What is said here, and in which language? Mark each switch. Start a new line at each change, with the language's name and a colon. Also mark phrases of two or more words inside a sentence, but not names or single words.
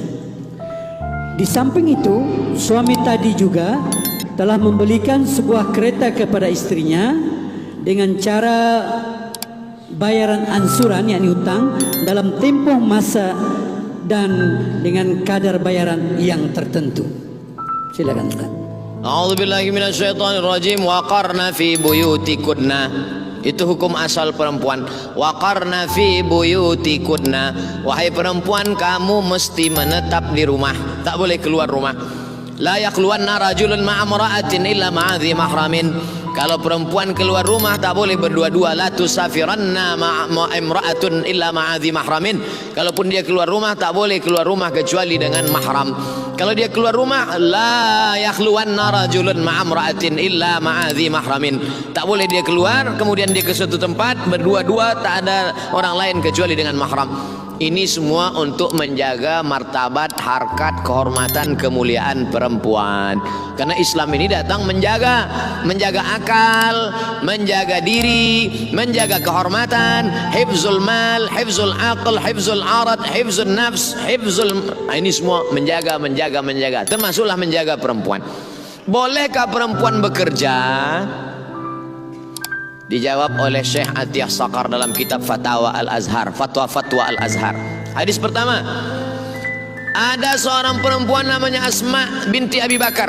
Malay: Di samping itu, suami tadi juga telah membelikan sebuah kereta kepada istrinya dengan cara bayaran ansuran, yakni hutang, dalam tempoh masa dan dengan kadar bayaran yang tertentu. Silakan Ustaz.
Arabic: أعوذ بالله من الشيطان الرجيم. وقرن في بيوتكن.
Malay: Itu hukum asal perempuan.
Arabic: وقرن في بيوتكن.
Malay: Wahai perempuan, kamu mesti menetap di rumah, tak boleh keluar rumah.
Arabic: لا يخلون رجل مع امرأة إلا مع ذي محرم.
Malay: Kalau perempuan keluar rumah tak boleh berdua-dua.
Arabic: لا تسافرن امرأة إلا مع ذي محرم.
Malay: Kalaupun dia keluar rumah tak boleh keluar rumah kecuali dengan mahram. Kalau dia keluar rumah,
Arabic: لا يخلون رجل مع امرأة إلا مع ذي محرم.
Malay: Tak boleh dia keluar kemudian dia ke suatu tempat berdua-dua, tak ada orang lain kecuali dengan mahram. Ini semua untuk menjaga martabat, harkat, kehormatan, kemuliaan perempuan. Karena Islam ini datang menjaga akal, menjaga diri, menjaga kehormatan,
Arabic: حفظ المال، حفظ العقل، حفظ العرض، حفظ النفس,
Malay: ini semua menjaga. Termasuklah menjaga perempuan. Bolehkah perempuan bekerja? Dijawab oleh Syekh Atiyah Sakar dalam kitab Fatwa Al-Azhar. Hadis pertama, ada seorang perempuan namanya Asma binti Abi Bakar.